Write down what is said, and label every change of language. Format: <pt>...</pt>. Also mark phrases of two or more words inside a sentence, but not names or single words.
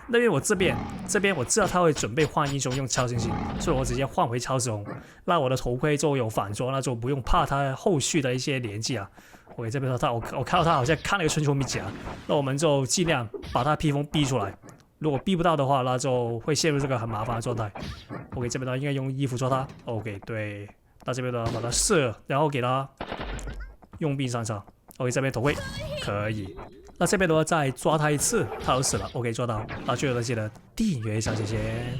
<zh>那邊我這邊我知道他會準備換英雄用超新星，所以我直接換回超时紅。那我的頭盔就有反裝，那就不用怕他後續的一些連擊啊。OK， 這邊說我看到他好像看了一個春秋秘籍啊，那我們就盡量把他披風逼出來。如果逼不到的話，那就會陷入這個很麻煩的狀態。OK， 這邊呢應該用衣服抓他。OK， 對。那這邊呢把他射，然後給他用兵上場。OK， 這邊頭盔可以。那這邊的話再抓他一次，他就死了。OK， 抓到。那最後的記得訂閱一下，謝謝。</zh>